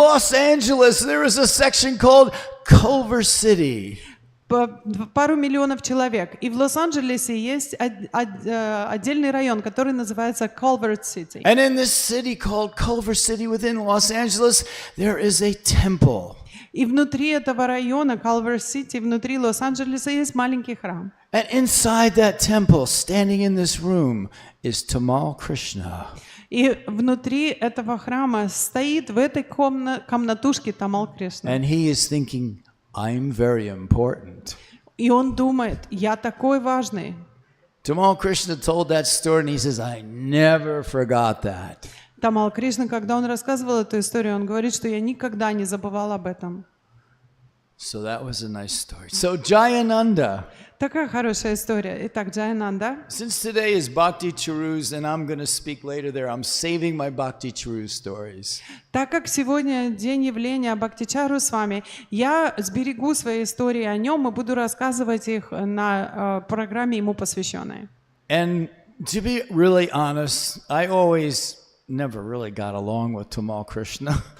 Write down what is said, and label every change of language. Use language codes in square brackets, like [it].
[en] Los Angeles, there is a section called Culver City. [ru] пару миллионов человек. И в Лос-Анджелесе есть отдельный район, который называется Culver City. [en] And in this city called Culver City within Los Angeles, there is a temple. [ru] И внутри этого района, Culver City, внутри Лос-Анджелеса есть маленький храм. [en] And inside that temple, standing in this room, is Tamal Krishna. [ru] И внутри этого храма стоит в этой комнатушке Тамал Кришна. [en] And he is thinking, I'm very important. [ru] И он думает, я такой важный. [en] Tamal Krishna told that story and he says, I never forgot that. [ru] Тамал Кришна, когда он рассказывал эту историю, он говорит, что я никогда не забывал об этом. [en] So that was a nice story. So Jayananda. [ru] Такая хорошая история. Итак, Джаянанда. [en] Since today is Bhakti Charuz and I'm going to speak later there, I'm saving my Bhakti Charuz stories. [ru] Так как сегодня день явления Бхактичару с вами, я сберегу свои истории о нем и буду рассказывать их на программе ему посвященной. [en] And to be really honest, I always never really got along with Tamal Krishna.